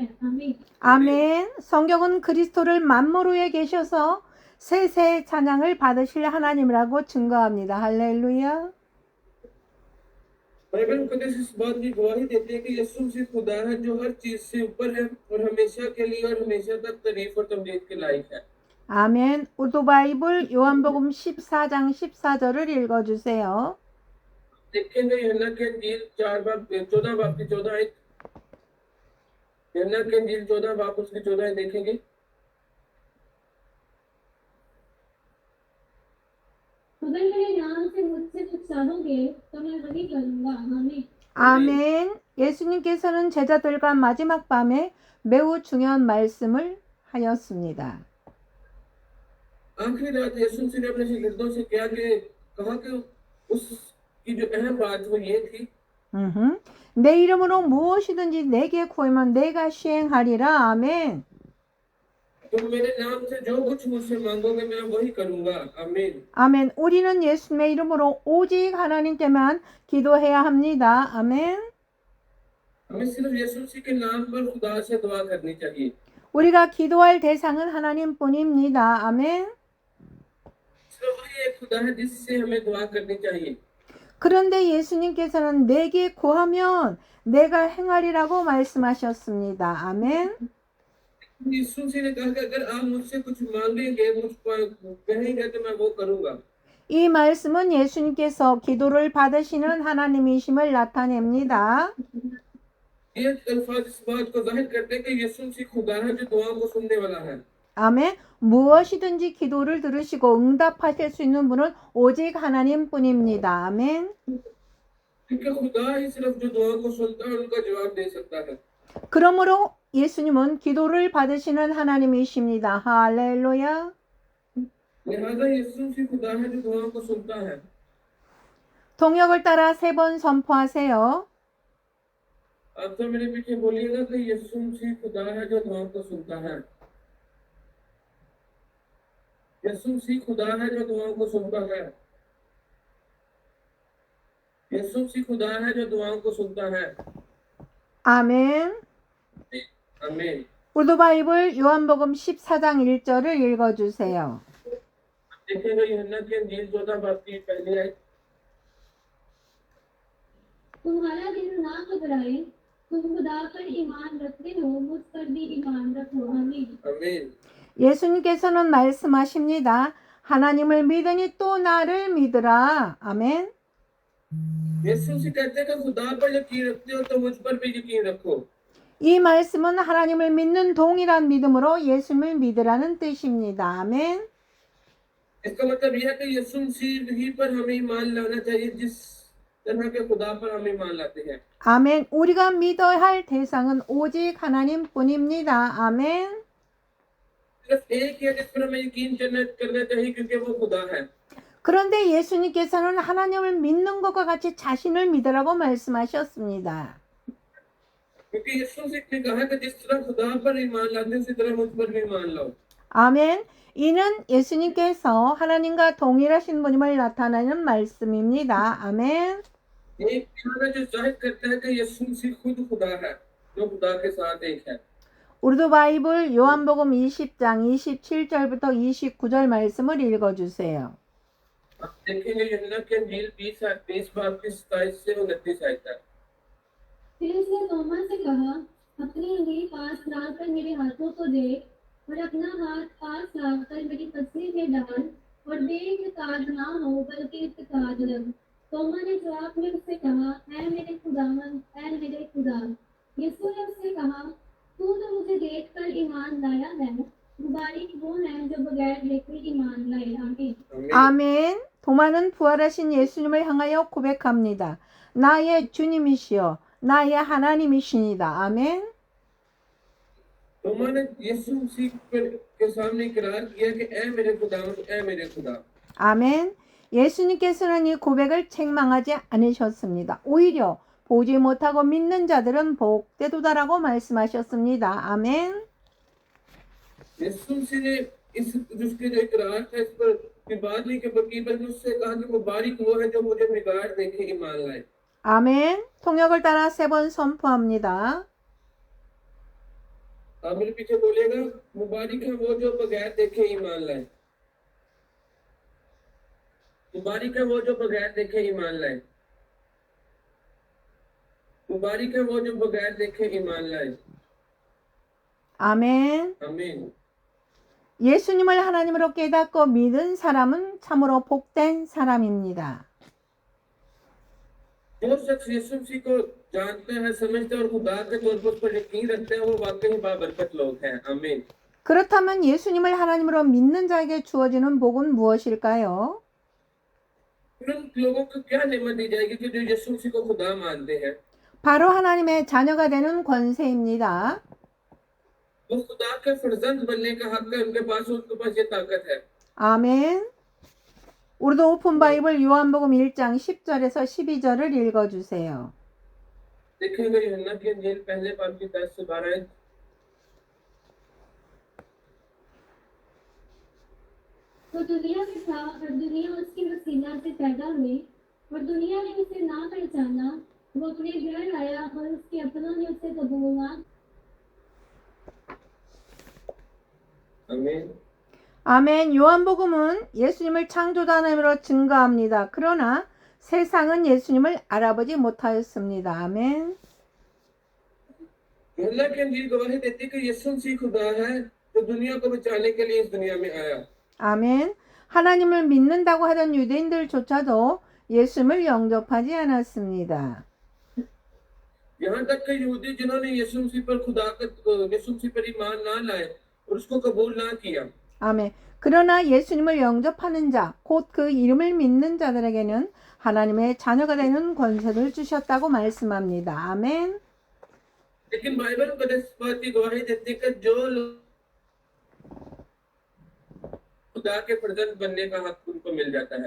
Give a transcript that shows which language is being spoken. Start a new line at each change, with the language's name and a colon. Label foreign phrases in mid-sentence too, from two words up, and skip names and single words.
Urdu: आमीन।
Korean: 아멘. 성경은 그리스도를 만물 위에 계셔서 세세 찬양을 받으실 하나님이라고 증거합니다. 할렐루야.
Urdu: بائبل مقدس اس بات کی گواہی دیتے ہیں کہ یسوع مسیح خدا ہے جو ہر چیز سے اوپر ہے اور ہمیشہ کے لیے اور ہمیشہ تک تعریف اور تمجید کے لائق ہے.
Korean: 아멘. 우르두 바이블 요한복음 14장 14절을 읽어주세요.
Urdu: دیکھیں گے یوحنا کی انجیل 4 باب 14 باب کی 14 آیت یوحنا کی انجیل 14 باب اس کی 14 آیت دیکھیں گے. اگر میرے نام سے مجھ سے کچھ چاہو گے تو میں وہی کروں گا. आमीन।
Korean: 아멘. 예수님께서는 제자들과 마지막 밤에 매우 중요한 말씀을 하였습니다.
Urdu: آخری رات یسوع مسیح نے اپنے شاگردوں سے کہا کہ اس کی جو اہم بات وہ یہ تھی
Korean: 내 이름으로 무엇이든지 내게 구하면 내가 시행하리라. 아멘.
Urdu: تم میرے نام سے جو کچھ مجھ سے مانگو گے میں وہی کروں گا. आमीन।
Korean: 아멘. 우리는 예수님의 이름으로 오직 하나님께만 기도해야 합니다. 아멘.
Urdu: ہمیں صرف یسوع مسیح کے نام پر خدا سے دعا کرنی چاہیے.
Korean: 우리가 기도할 대상은 하나님뿐입니다. 아멘.
Urdu: صرف وہی ایک خدا ہے جس سے ہمیں دعا کرنی چاہیے.
Korean: 그런데 예수님께서는 내게 구하면 내가 행하리라고 말씀하셨습니다. 아멘.
Urdu: یسوع مسیح نے کہا کہ اگر آپ مجھ سے کچھ مانگیں گے، مجھ کو کہیں گے تو میں وہ کروں گا.
Korean: 이 말씀은 예수님께서 기도를 받으시는 하나님이심을 나타냅니다.
Urdu: یہ الفاظ اس بات کو ظاہر کرتے ہیں کہ یسوع مسیح خدا ہے جو دعاؤں کو سننے والا ہے.
Korean: 아멘. 무엇이든지 기도를 들으시고 응답하실 수 있는 분은 오직 하나님뿐입니다. 아멘.
Urdu: کیونکہ خدا ہی صرف جو دعاؤں کو سنتا ہے ان کا جواب دے سکتا ہے.
Korean: 그러므로 예수님은 기도를 받으시는 하나님이십니다. 할렐루야.
Urdu: لہٰذا یسوع مسیح خدا ہے جو دعاؤں کو سنتا ہے.
Korean: 동역을 따라 3번 선포하세요.
Urdu: آپ تو میرے پیچھے بولیے گا کہ یسوع مسیح خدا ہے جو دعاؤں کو سنتا ہے. یسوع مسیح خدا ہے جو دعاؤں کو سنتا ہے. یسوع مسیح خدا ہے جو دعاؤں کو سنتا ہے.
Korean: 아멘.
Urdu: आमीन।
Korean: 우르드 바이블 요한복음 14장 1절을 읽어주세요.
Urdu: دیکھیں گے یوحنا کی انجیل 14 باب کی پہلی آیت. تمہارا دل نہ گھبرائے، تم خدا پر ایمان رکھتے ہو، مجھ پر بھی ایمان رکھو. आमीन। आमीन।
Korean: 예수님께서는 말씀하십니다. 하나님을 믿으니 또 나를 믿으라. 아멘.
Urdu: یسوع مسیح کہتے ہیں کہ خدا پر یقین رکھتے ہو تو مجھ پر بھی یقین رکھو.
Korean: 이 말씀은 하나님을 믿는 동일한 믿음으로 예수님을 믿으라는 뜻입니다. 아멘.
Urdu: اس کا مطلب یہ ہے کہ یسوع مسیح ہی پر ہمیں ایمان لانا چاہیے جس طرح کے خدا پر ہم ایمان لاتے ہیں.
Korean: 아멘. 우리가 믿어야 할 대상은 오직 하나님뿐입니다. 아멘.
Urdu: صرف ایک ہی ہے جس پر ہمیں یقین کرنا چاہیے کیونکہ وہ خدا ہے.
Korean: 그런데 예수님께서는 하나님을 믿는 것과 같이 자신을 믿으라고 말씀하셨습니다.
Urdu: کیونکہ یسوع مسیح نے کہا کہ جس طرح خدا پر ایمان لاتے ہیں اسی طرح مجھ پر بھی ایمان لاؤ.
Korean: 아멘. 이는 예수님께서 하나님과 동일하신 분임을 나타내는 말씀입니다. 아멘.
Urdu: ایک پیارا جو ظاہر کرتا ہے کہ یسوع مسیح خود خدا ہے جو خدا کے ساتھ ایک ہے.
Korean: 우르드 바이블 요한복음 20장 27절부터 29절 말씀을 읽어주세요.
Urdu: آپ دیکھیں گے یوحنا کی انجیل 20 باب کی 27 سے 29 آیت تک. پھر اس نے توما سے کہا، اپنی انگلی پاس لا کر میرے ہاتھوں کو دیکھ اور اپنا ہاتھ پاس لا کر میری پسلی میں ڈال اور دیکھ اعتقاد نہ ہو بلکہ اعتقاد رکھ. توما نے جواب میں اس سے کہا، اے میرے خداوند، اے میرے خدا. یسوع نے اس سے کہا، تو تو مجھے دیکھ کر ایمان لایا ہے، مبارک وہ ہے جو بغیر دیکھے ایمان لائے. आमीन।
Korean: 아멘. 도마는 부활하신 예수님을 향하여 고백합니다. 나의 주님이시여, 나의 하나님이시니다. 아멘.
Urdu: توما نے یسوع مسیح کے سامنے اقرار کیا کہ اے میرے خداوند، اے میرے خدا.
Korean: 아멘. 예수님께서는 이 고백을 책망하지 않으셨습니다. 오히려 보지 못하고 믿는 자들은 복되도다라고 말씀하셨습니다. 아멘.
Urdu: یسوع مسیح نے اس جس کے جو اقرار تھا اس پر وِواد نہیں کے بلکہ اس سے کہا کہ مبارک وہ ہے جو مجھے بگاڑ دیکھے ایمان لائے.
Korean: 아멘. 통역을 따라 3번 선포합니다.
Urdu: آپ میرے پیچھے بولیے گا، مبارک ہے وہ جو بغیر دیکھے ایمان لائے. مبارک ہے وہ جو بغیر دیکھے ایمان لائے. مبارک ہے وہ جو بغیر دیکھے ایمان لائے.
Korean: 아멘.
Urdu: आमीन।
Korean: 예수님을 하나님으로 깨닫고 믿은 사람은 참으로 복된 사람입니다.
Urdu: جو شخص یسوع مسیح کو جانتا ہے، سمجھتا ہے اور خدا کے طور پر اس پر یقین رکھتا ہے وہ واقعی بابرکت لوگ ہیں. आमीन।
Korean: 그렇다면 예수님을 하나님으로 믿는 자에게 주어지는 복은 무엇일까요?
Urdu: ان لوگوں کو کیا نعمت دی جائے گی کہ جو یسوع مسیح کو خدا مانتے ہیں?
Korean: 바로 하나님의 자녀가 되는 권세입니다.
Urdu: وہ خدا کے فرزند بننے کا حق ہے، ان کے پاس یہ طاقت ہے.
Korean: 아멘. 우리도 오픈 바이블 요한복음 1장 10절에서 12절을 읽어주세요.
Urdu: دیکھیں گے یوحنا کی انجیل پہلے باب کی 10 سے 12 تو دنیا میں تھا اور دنیا اس کی وسیلہ سے پیدا ہوئی اور دنیا نے اسے نہ پہچانا. وہ اپنے گھر آیا اور اس کے اپنوں نے اسے قبول نہ. आमीन।
Korean: 아멘. 요한복음은 예수님을 창조자 하나님으로 증거합니다. 그러나 세상은 예수님을 알아보지 못하였습니다. 아멘.
Urdu: یوحنا کی انجیل گواہی دیتی ہے کہ یسوع مسیح خدا ہے جو دنیا کو بچانے کے لیے اس دنیا میں آیا.
Korean: 아멘. 하나님을 믿는다고 하던 유대인들조차도 예수님을 영접하지 않았습니다.
Urdu: یہاں تک کہ یہودی جنہوں نے یسوع مسیح پر ایمان نہ لائے اور اس کو قبول نہ کیا,
Korean: 아멘. 그러나 예수님을 영접하는 자, 곧 그 이름을 믿는 자들에게는 하나님의 자녀가 되는 권세를 주셨다고 말씀합니다. 아멘.
Urdu: لیکن بائبل مقدس اس بات کی گواہی دیتی ہے کہ جو لوگ خدا کے فرزند بننے کا حق ان کو مل جاتا ہے.